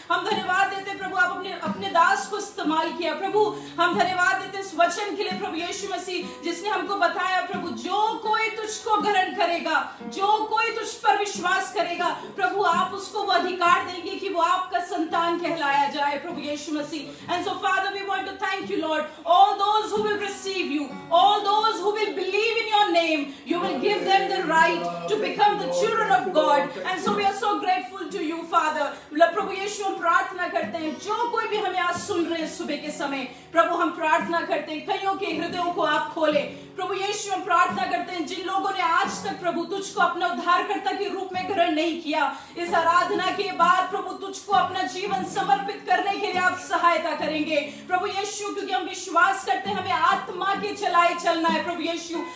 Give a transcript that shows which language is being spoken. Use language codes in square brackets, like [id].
[hi] हम धन्यवाद देते हैं प्रभु, आप अपने दास को इस्तेमाल किया प्रभु। हम धन्यवाद देते हैं इस वचन के लिए प्रभु यीशु मसीह, जिसने हमको बताया प्रभु, जो कोई तुझको ग्रहण करेगा, जो कोई तुझ पर विश्वास करेगा प्रभु, आप उसको वो अधिकार देंगे कि वो आपका संतान कहलाया जाए प्रभु यीशु मसीह। [en] And so father, we want to thank you lord, all those who will receive you, all those who will believe in your name, you will give them the right to become the children of God. And so we are so grateful to you Father। [hi] प्रभु यीशु, हम प्रार्थना करते हैं जो कोई भी हमें आज सुन रहे हैं सुबह के समय प्रभु, हम प्रार्थना करते हैं कईयों के हृदयों को आप खोले प्रभु यीशु। हम प्रार्थना करते हैं जिन लोगों ने आज तक प्रभु तुझको अपना उद्धारकर्ता के रूप में ग्रहण नहीं किया, इस आराधना के बाद प्रभु तुझको अपना जीवन समर्पित करने के लिए आप सहायता करेंगे प्रभु यीशु, क्योंकि हम विश्वास करते हैं हमें आत्मा के चलाए चलना है प्रभु यीशु।